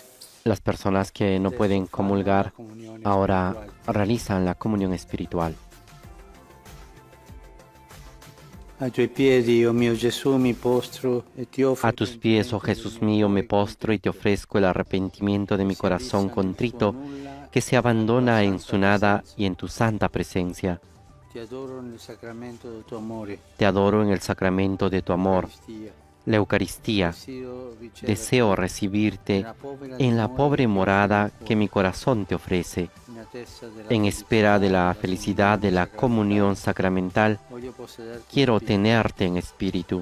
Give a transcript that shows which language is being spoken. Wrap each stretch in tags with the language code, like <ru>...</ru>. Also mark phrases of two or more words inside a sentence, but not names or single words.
<es>Las personas que no pueden comulgar ahora realizan la comunión espiritual.</es> <it>Ai tuoi piedi, oh mio Gesù, mi postro e ti offro.</it> <es>A tus pies, oh Jesús mío, me postro y te ofrezco el arrepentimiento de mi corazón contrito, que se abandona en su nada y en tu santa presencia.</es> <it>Ti adoro nel sacramento del tuo amore.</it> <es>Te adoro en el sacramento de tu amor, la Eucaristía. Deseo recibirte en la pobre morada que mi corazón te ofrece. En espera de la felicidad de la comunión sacramental, quiero tenerte en espíritu.</es>